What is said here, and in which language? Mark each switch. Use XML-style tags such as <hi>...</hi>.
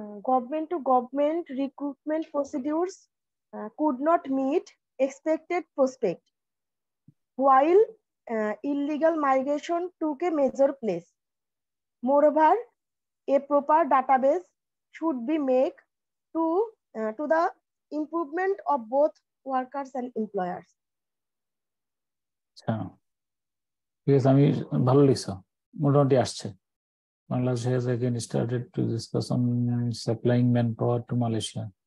<en>Government to government recruitment procedures could not meet expected prospect, while illegal migration took a major place. Moreover, a proper database should be made to the improvement of both workers and employers.</en> <bn>আচ্ছা, ঠিক আছে, আমি ভালো লিখছো, মোটামুটি আসছে।</bn> <en>Bangladesh has again started to discuss on supplying manpower to Malaysia.</en>